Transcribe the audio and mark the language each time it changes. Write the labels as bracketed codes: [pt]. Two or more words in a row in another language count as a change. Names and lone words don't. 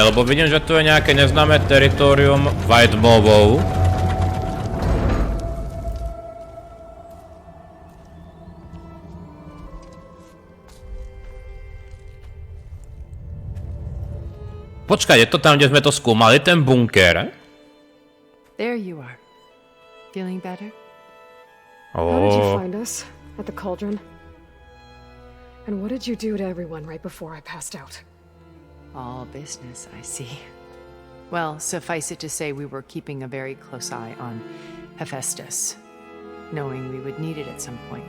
[sk] Lebo vidím, že tu je nejaké neznáme teritorium White Mobov. Počkaj, je to tam, kde sme to skúmali, ten bunker? [en] There you are. Feeling better? How did you find us? At the cauldron? And what did you do to everyone right before I passed out? All business, I see. Well, suffice it to say we were keeping a very close eye on Hephaistus, knowing we would need it at some point.